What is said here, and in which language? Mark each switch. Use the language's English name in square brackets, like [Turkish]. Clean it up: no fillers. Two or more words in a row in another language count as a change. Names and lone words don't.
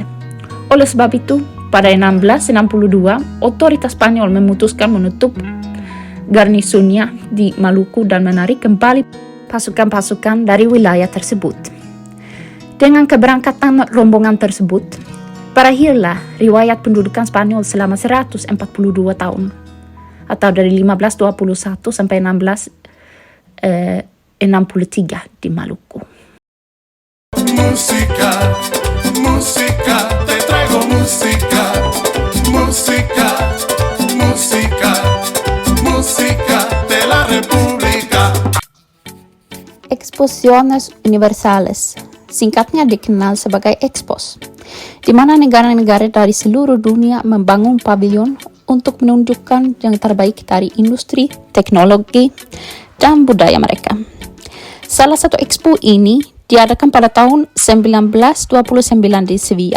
[Indonesian] Oleh sebab itu, pada 1662, otoritas Spanyol memutuskan menutup garnisonnya di Maluku dan menarik kembali pasukan-pasukan dari wilayah tersebut. Dengan keberangkatan rombongan tersebut, berakhirlah riwayat pendudukan Spanyol selama 142 tahun, atau dari 1521 sampai 1663 di Maluku. [Spanish] Música, música, te traigo música, música, música, música de la República. Exposiciones Universales, [Indonesian] singkatnya dikenal sebagai Expos, di mana negara-negara dari seluruh dunia membangun pavilion untuk menunjukkan yang terbaik dari industri, teknologi, dan budaya mereka. Salah satu expo ini diadakan pada tahun 1929 di Sevilla.